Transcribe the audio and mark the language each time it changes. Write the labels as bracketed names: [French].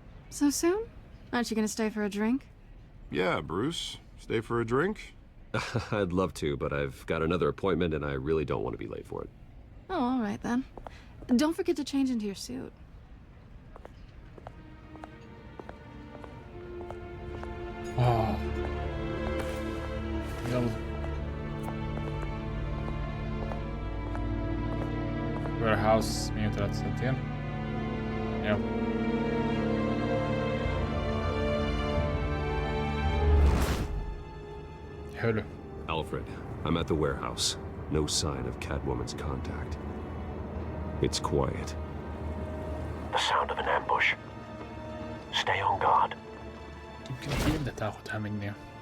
[English] So soon? Aren't you gonna stay for a drink? Yeah, Bruce. Stay for a drink? I'd love to, but I've got another appointment and I really don't want to be late for it. Oh, all right then. Don't forget to change into your suit. [Arabic] آه يلا warehouse 163 يلا حلو. [English] Alfred, I'm at the warehouse. No sign of Catwoman's contact. It's quiet. The sound of an ambush. Stay on guard. [Arabic] يمكن في بدها تاخذها مني.